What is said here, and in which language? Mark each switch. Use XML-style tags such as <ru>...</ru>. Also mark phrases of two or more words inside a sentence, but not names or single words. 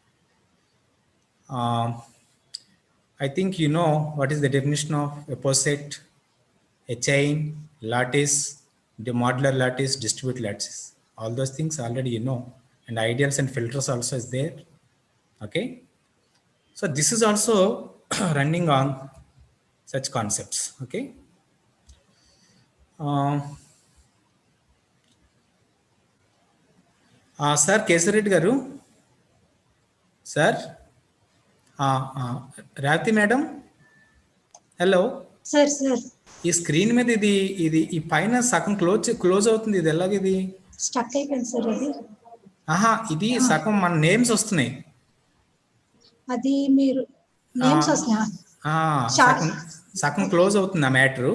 <en>I think you know what is the definition of a poset, a chain, lattice, the modular lattice, distributed lattices. All those things already you know, and ideals and filters also is there. Okay. So this is also running on such concepts. Okay. Sir, Kesareddy garu. Sir. Ravati madam. Hello. Sir, sir.</en> <te>ఈ స్క్రీన్ మీద ఇది ఈ పైన సగం క్లోజ్ అవుతుంది. ఇది ఎలాగ ఇది స్టక్ అయిపోయింది సార్. ఇది ఇది సగం మన నేమ్స్ వస్తున్నాయి. అది మీరు నేమ్స్ వస్తున్నాయా? సగం క్లోజ్ అవుతుంది ఆ మ్యాటర్.</te>